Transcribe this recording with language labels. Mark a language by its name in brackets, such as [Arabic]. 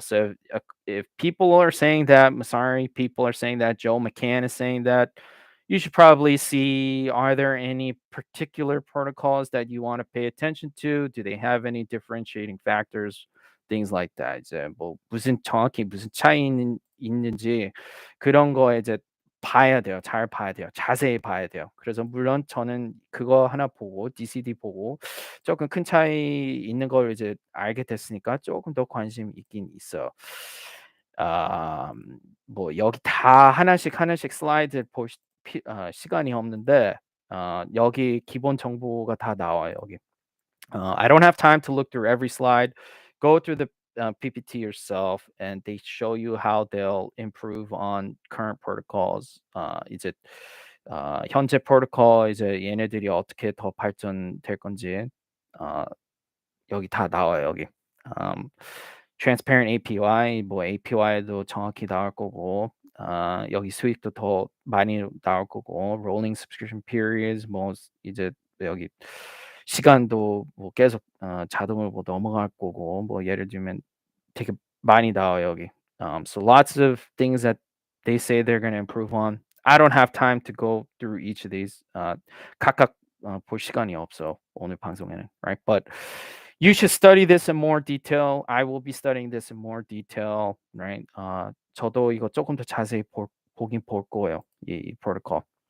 [English] So if people are saying that, Masari people are saying that, Joe McCann is saying that, you should probably see, are there any particular protocols that you want to pay attention to? Do they have any differentiating factors? Things like that. [Korean] 이제 뭐 무슨 정확히 무슨 있는지 그런 거 이제 봐야 돼요. 잘 봐야 돼요. 자세히 봐야 돼요. 그래서 물론 저는 그거 하나 보고 DCD 보고 조금 큰 차이 있는 걸 이제 알게 됐으니까 조금 더 관심 있긴 있어요. 아 뭐 여기 다 하나씩 하나씩 슬라이드 볼 시간이 없는데 여기 기본 정보가 다 나와요, 여기. [English] I don't have time to look through every slide. Go through the PPT yourself, and they show you how they'll improve on current protocols. [Korean] 이제 현재 프로토콜 이제 얘네들이 어떻게 더 발전될 건지 어, 여기 다 나와요, 여기. transparent API 뭐 API도 정확히 나올 거고 여기 수익도 더 많이 나올 거고 rolling subscription periods 뭐 이제 여기 시간도 뭐 계속 자동으로 뭐 넘어갈 거고 뭐 예를 들면 되게 많이 나와요, 여기. [English] So lots of things that they say they're going to improve on. I don't have time to go through each of these. [Korean] 각각 볼 시간이 없어 오늘 방송에는, right? [English] But you should study this in more detail. I will be studying this in more detail, right? [Korean] 저도 이거 조금 더 자세히 보긴 볼 거예요. 이 프로토콜.